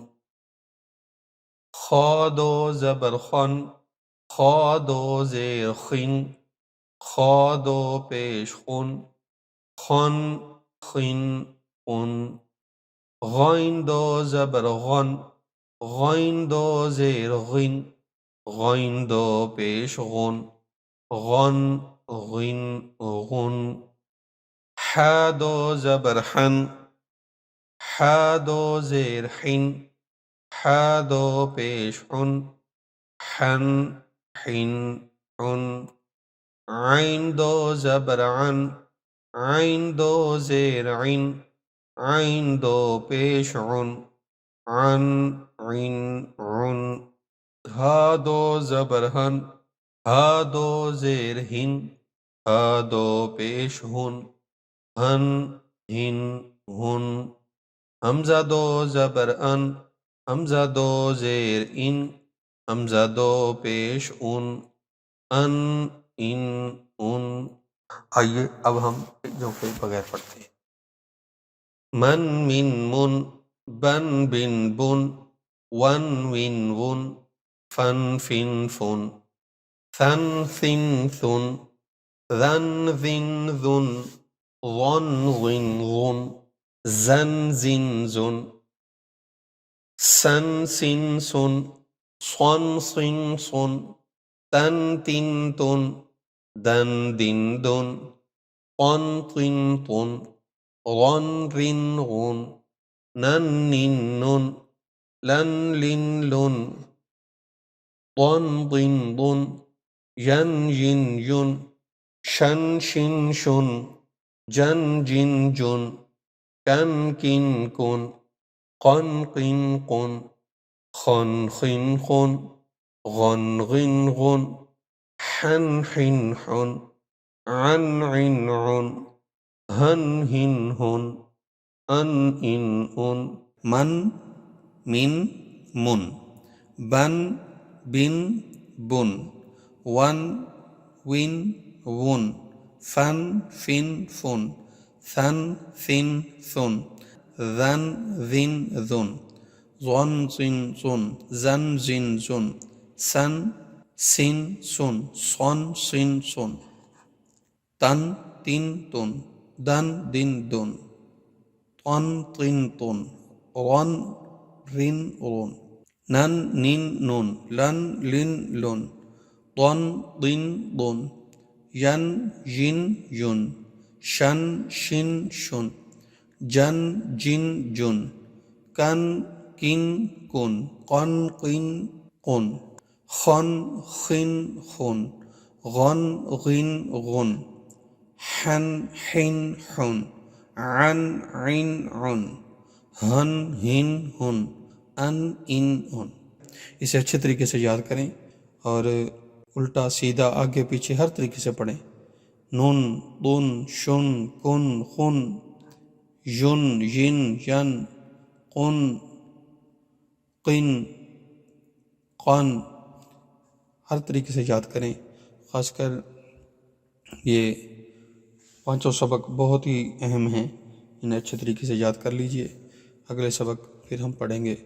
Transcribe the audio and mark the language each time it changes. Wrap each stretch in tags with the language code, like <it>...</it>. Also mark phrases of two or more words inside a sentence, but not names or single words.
<ur>خا دو زبر خن، خا دو زیر خن، خا دو پیش خن، خن خن خن. غین دو زبر غن، غین دو زیر غن، غین دو پیش غن، غن غن غن. ح دو زبر حن، ح دو زیر حن، ح دو پیش حن، حن حن حن. عین دو زبر عن، عین دو زیر عن، عین دو پیش عن، عن عن عن. ہا دو زبر ہن، ہا دو زیر ہن، ہا دو پیش ہن، ہن ہن ہن. حمزہ دو زبر ان، حمزہ دو زیر ان، حمزہ دو پیش ان، ان ان ان. آئیے اب ہم جو کے بغیر پڑھتے ہیں. من من من، بن بن بن، ون ون ون، فن فن فن، ثن ثن ثن، ذن ذن ذن، ظن ظن ظن، زن زن زن، سن سن سن، صن صن صن، تن تن تن، دن دن دن، طن طن طن، غن رن غن، نن نن نن، لن لن لن، ضن ضن ضن، ین ین ین، شن شن شن، جن جن جن، کن کن کن، قن قن قن، خن خن خن، غن غن غن، حن حن حن، عن عن عن، ہن ہن ہن، ان ان ان. من من من، بن بن بن، ون ون ون، فن فن فن، ثن ثن ثن، ذن ذن ذن، ظن زن زن، زن زن زن، سن سن سن، صن سن سن، تن تن تن، دن دن دن، طن طن طن، رن رن رن، نن نن نن، لن لن لن، ضن ضن ضن، ین ین ین، شن شن شن، جن جن جن، کن کن کن، قن قن قن، خن خن خن، غن غن غن، حن حن حن، عن عن عن، ہن ہن ہن، ان ان ان. اسے اچھے طریقے سے یاد کریں اور الٹا سیدھا آگے پیچھے ہر طریقے سے پڑھیں. نون دن شن کن خن، یون ین ین، قن قن قن، ہر طریقے سے یاد کریں. خاص کر یہ پانچوں سبق بہت ہی اہم ہیں، انہیں اچھے طریقے سے یاد کر لیجئے. اگلے سبق پھر ہم پڑھیں گے.</ur>